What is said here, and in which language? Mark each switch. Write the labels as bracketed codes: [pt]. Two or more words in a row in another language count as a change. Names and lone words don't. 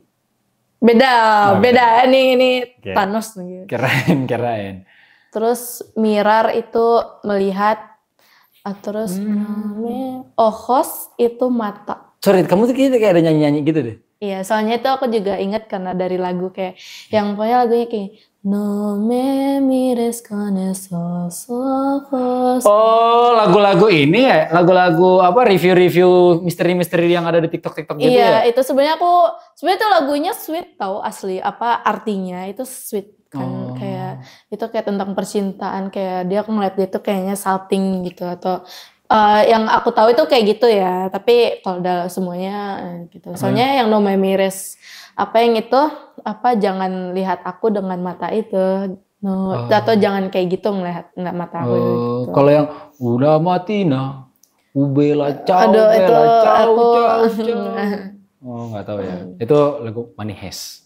[id] Beda. Ini okay. Thanos gitu. Keren. Terus mirar itu melihat. Terus ojos itu mata. Sorry, kamu tuh kayak ada nyanyi-nyanyi gitu deh. Iya, soalnya itu aku juga ingat karena dari lagu kayak yang pokoknya lagunya kayak [es] No me mires con esos ojos. [id] Oh, lagu-lagu ini ya? Lagu-lagu review-review misteri-misteri yang ada di TikTok gitu ya? Iya, itu sebenarnya itu lagunya sweet tau asli, artinya itu sweet kan, kayak itu kayak tentang percintaan, kayak dia aku ngeliat dia tuh kayaknya salting gitu, atau yang aku tahu itu kayak gitu ya, tapi kalau udah semuanya gitu. Soalnya yang [es] No me mires [id] yang itu jangan lihat aku dengan mata itu, atau jangan kayak gitu ngelihat mata aku gitu. Kalau yang udah mati [it] ubela ciao. [id] Nggak tahu ya. Itu lagu Manihes.